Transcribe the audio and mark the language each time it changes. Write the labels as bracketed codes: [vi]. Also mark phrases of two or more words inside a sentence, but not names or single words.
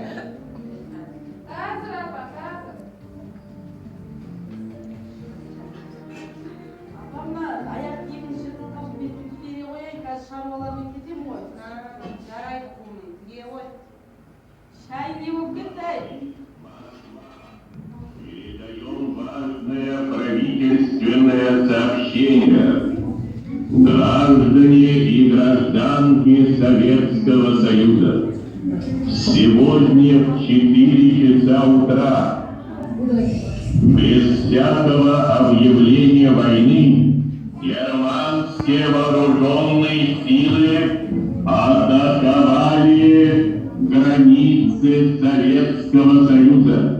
[kk] Қазір апа, қазір. Апамна аяқ киімін шырқын қашып бетін түгене қояйын, қазір шаруалармен кетем ғой. Жарайды құлыным, түге ғой. Шай не болып кетті? [ru] Передаем важное правительственное сообщение. Граждане и гражданки Советского Союза, сегодня в 4 часа утра, без всякого объявления войны, германские вооруженные силы атаковали границы Советского Союза.